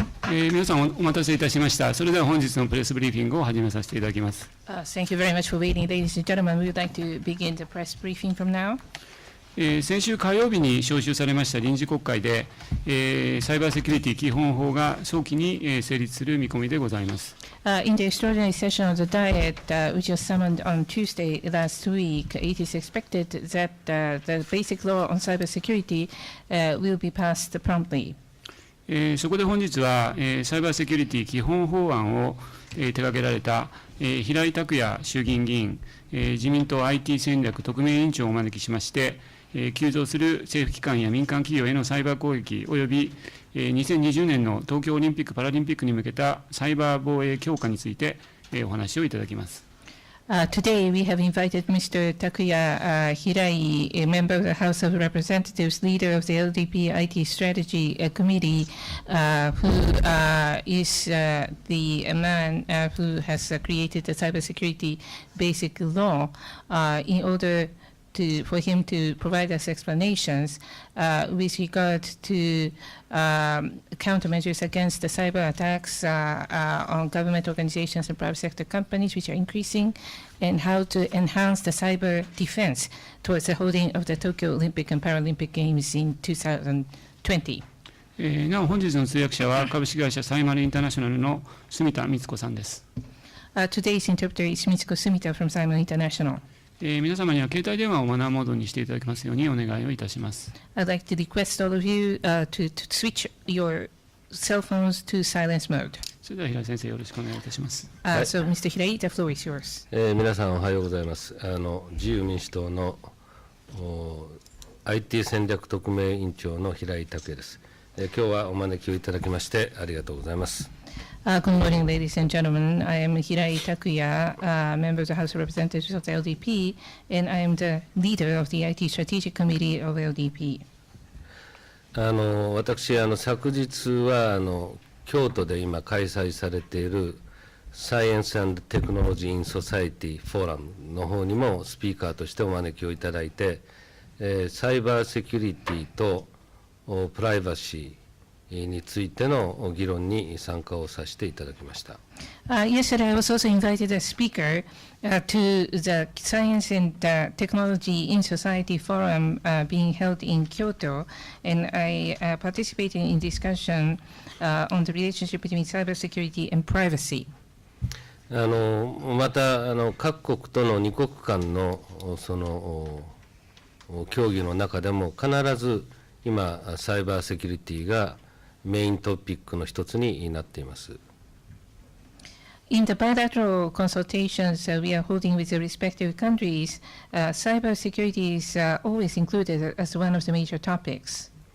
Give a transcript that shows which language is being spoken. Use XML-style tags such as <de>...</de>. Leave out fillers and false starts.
<ja>皆さんお待たせいたしました。それでは本日のプレスブリーフィングを始めさせていただきます。</ja> <en>Thank you very much for waiting, ladies and gentlemen. We would like to begin the press briefing from now.</en> <ja>先週火曜日に召集されました臨時国会で、サイバーセキュリティ基本法が早期に成立する見込みでございます。</ja> <en>In the extraordinary session of the Diet, which was summoned on Tuesday last week, it is expected that the basic law on cybersecurity will be passed promptly.</en> <ja>そこで本日は、サイバーセキュリティ基本法案を、手掛けられた、平井拓也衆議院議員、自民党 IT 戦略特命委員長をお招きしまして、急増する政府機関や民間企業へのサイバー攻撃及び、2020年の東京オリンピック・パラリンピックに向けたサイバー防衛強化について、お話をいただきます。</ja> <en>Today, we have invited Mr. Takuya Hirai, a member of the House of Representatives, leader of the LDP IT Strategy Committee, who is the man who has created the cybersecurity basic law in order for him to provide us explanations with regard to countermeasures against the cyber attacks on government organizations and private sector companies, which are increasing, and how to enhance the cyber defense towards the holding of the Tokyo Olympic and Paralympic Games in 2020.</en> <ja>なお本日の通訳者は株式会社サイマルインターナショナルの住田光子さんです。</ja> <en>Today's interpreter is Mitsuko Sumita from Simon International.</en> <ja>皆様には携帯電話をマナーモードにしていただきますようにお願いをいたします。</ja> <en>I'd like to request all of you to switch your cell phones to silence mode.</en> <ja>それでは平井先生よろしくお願いいたします。</ja> <en>So, Mr. Hirai, the floor is yours.</en> <ja>皆さんおはようございます。自由民主党のIT 戦略特命委員長の平井拓也です。今日はお招きをいただきましてありがとうございます。</ja> <en>Good morning, ladies and gentlemen. I am Hirai Takuya, member of the House of Representatives of the LDP, and I am the leader of the IT Strategic Committee of LDP.</en> <ja>私、昨日は京都で今開催されている Science and Technology in Society Forum の方にもスピーカーとしてお招きをいただいて、サイバーセキュリティとプライバシーについての議論に参加をさせていただきました。</ja> <en>Yesterday, I was also invited as speaker to the Science and Technology in Society Forum being held in Kyoto, and I participated in discussion on the relationship between cybersecurity and privacy.</en> <ja>また各国との二国間のその協議の中でも必ず今サイバーセキュリティがメイントピックの一つになっています。</ja> <en>In the bilateral consultations we are holding with the respective countries, cybersecurity is always included as one of the major topics.</en>